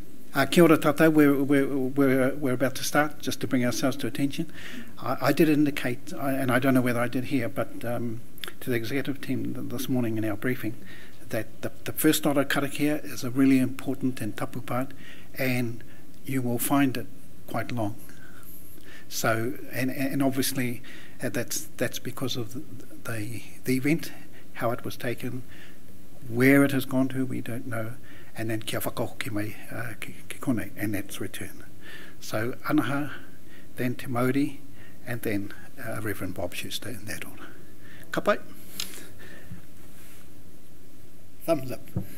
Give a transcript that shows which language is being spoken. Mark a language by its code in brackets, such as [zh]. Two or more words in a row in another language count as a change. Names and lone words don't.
[mi] Kia ora tātou, [en] we're about to start, just to bring ourselves to attention. I did indicate, and I don't know whether I did here, but to the executive team this morning in our briefing, that the first order karakia is a really important and tapu part, and you will find it quite long. So, and obviously that's because of the event, how it was taken, where it has gone to, we don't know, and then [mi] kia whakahoki mai ki kone, [en] and that's return. So Anaha, then Te Māori, and then Reverend Bob Schuster in that order. [mi] Ka pai. [en] Thumbs up.